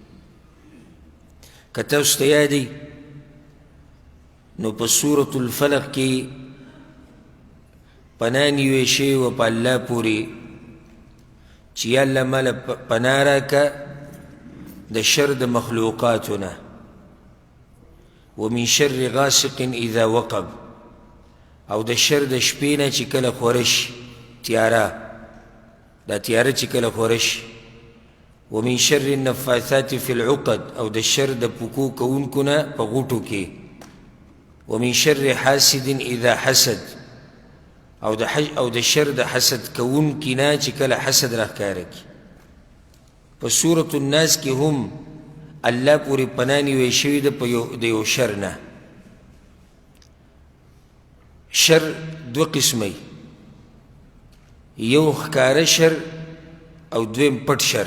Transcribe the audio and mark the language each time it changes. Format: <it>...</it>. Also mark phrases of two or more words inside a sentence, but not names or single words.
<ps>که تاسو ته یاد دی نو په سورة الفلق کې پناه نیوی شوې وه په الله پورې چې یا الله ماله پناه راکه د شر د مخلوقاتو نه،</ps> <ar>ومن شر غاسق اذا وقب،</ar> <ps>او د شر د شپې نه چې کله خوره شي، تیاره، دا تیاره چې کله خوره شي.</ps> <ar>ومن شر النفاثات في العقد،</ar> <ps>او د شر د پکو کوونکو نه په غوټو کې.</ps> <ar>ومن شر حاسد اذا حسد،</ar> <ps>او د شر د حسد کوونکي نه چې کله حسد راښکاره کړي. په سورة الناس کې هم الله پورې پناه نیوی شوې ده د یو شر نه. شر 2 قسمه، یو ښکاره شر او دویم پټ شر.</ps>